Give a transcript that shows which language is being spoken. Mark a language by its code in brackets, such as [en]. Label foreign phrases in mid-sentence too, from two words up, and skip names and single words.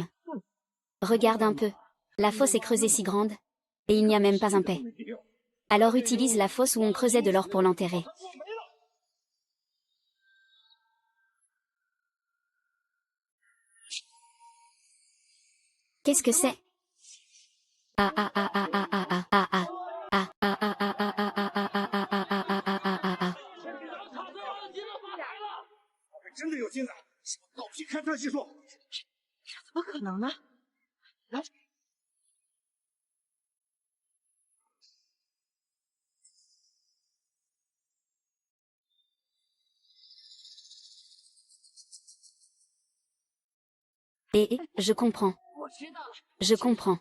[fr] Regarde un peu. La fosse est creusée si grande. Et il n'y a même pas un paix. Alors utilise la fosse où on creusait de l'or pour l'enterrer. Qu'est-ce que c'est? Ah ah ah ah ah ah ah ah ah. Ah ah ah ah ah ah ah ah ah ah ah ah ah ah ah ah ah. [zh] 真的有进展，狗屁勘测技术，怎么可能呢？来， [fr] Et, je comprends. Je comprends.